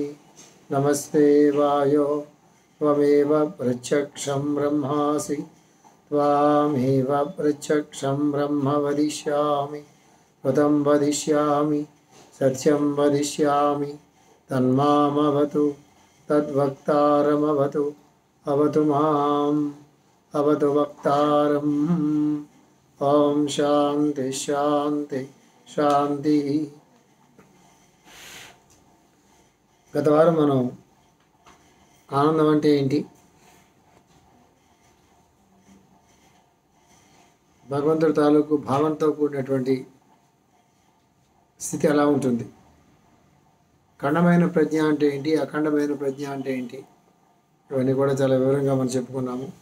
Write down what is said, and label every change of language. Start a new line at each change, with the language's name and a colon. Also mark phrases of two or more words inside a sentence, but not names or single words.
Sanskrit: नमस्ते वायो त्वमेव प्रत्यक्षं ब्रह्मासि त्वामेव प्रत्यक्षं ब्रह्म वदिष्यामि व्रतं वदिष्यामि सत्यं वदिष्यामि तन्मामवतु तद्वक्तारमवतु अवतु माम् अवतु वक्तारम् ओम शांति शांति शांति।
Telugu: గత వారం మనం ఆనందం అంటే ఏంటి, భగవంతుడి తాలూకు భావంతో కూడినటువంటి స్థితి ఎలా ఉంటుంది, ఖండమైన ప్రజ్ఞ అంటే ఏంటి, అఖండమైన ప్రజ్ఞ అంటే ఏంటి, ఇవన్నీ కూడా చాలా వివరంగా మనం చెప్పుకున్నాము.